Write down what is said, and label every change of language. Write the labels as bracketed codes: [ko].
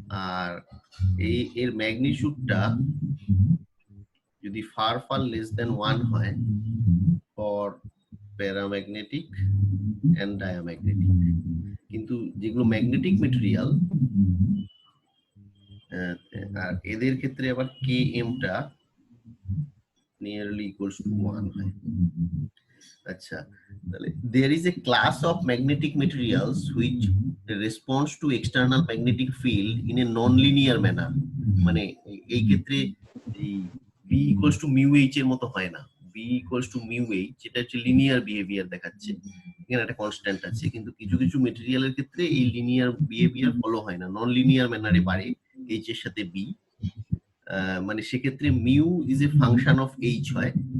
[bn] আর এর ম্যাগনিটিউডটা যদি [en] far less than 1 [bn] হয় [en] for paramagnetic and diamagnetic, [bn] কিন্তু যেগুলো ম্যাগনেটিক মেটেরিয়াল আর এদের ক্ষেত্রে আবার কে এমটা [en] nearly equals to 1 [bn] হয়। আচ্ছা, তাহলে [en] there is a class of magnetic materials which responds to external magnetic field in a non-linear manner, [bn] মানে এই ক্ষেত্রে এই [en] B equals to mu H [bn] এর মতো হয় না। B equals to mu H এটা হচ্ছে লিনিয়ার বিহেভিয়ার দেখাচ্ছে, এখানে একটা কনস্ট্যান্ট আছে, কিন্তু কিছু কিছু মেটেরিয়ালের ক্ষেত্রে এই লিনিয়ার বিহেভিয়ার ফলো হয় না, নন লিনিয়ার ম্যানারে বাড়ে, এইচ এর সাথে বি, মানে সেক্ষেত্রে [en] mu is a function of H [bn] হয়।